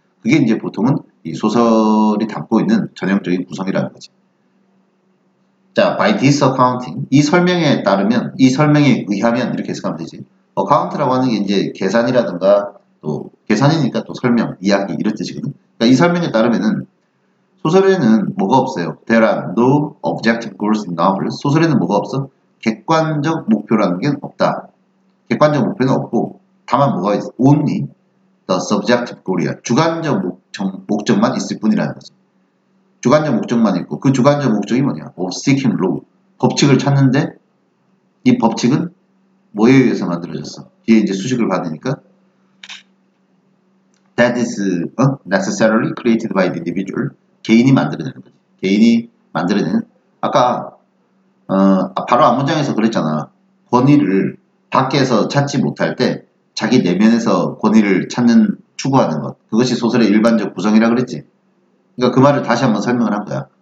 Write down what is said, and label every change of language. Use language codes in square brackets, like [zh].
[ko] 그게 이제 보통은 이 소설이 담고 있는 전형적인 구성이라는 거지. 자, [en] by this accounting, [ko] 이 설명에 따르면, 이 설명에 의하면 이렇게 해석하면 되지. account라고 하는 게 이제 계산이라든가 또 계산이니까 또 설명, 이야기 이런 뜻이거든. 그러니까 이 설명에 따르면은 소설에는 뭐가 없어요. [en] There are no objective goals in novels. [ko] 소설에는 뭐가 없어? 객관적 목표라는 게 없다. 객관적 목표는 없고 다만 뭐가 있어? [en] Only the subjective goal이야. [ko] 주관적 목적만 있을 뿐이라는 거지. 주관적 목적만 있고 그 주관적 목적이 뭐냐? [en] of seeking law. [ko] 법칙을 찾는데 이 법칙은 뭐에 의해서 만들어졌어? 뒤에 이제 수식을 받으니까 [en] that is necessarily created by the individual. [ko] 개인이 만들어내는 거지. 개인이 만들어내는. 아까 바로 앞문장에서 그랬잖아. 권위를 밖에서 찾지 못할 때 자기 내면에서 권위를 추구하는 것. 그것이 소설의 일반적 구성이라 그랬지. 그러니까 그 말을 다시 한번 설명을 한 거야.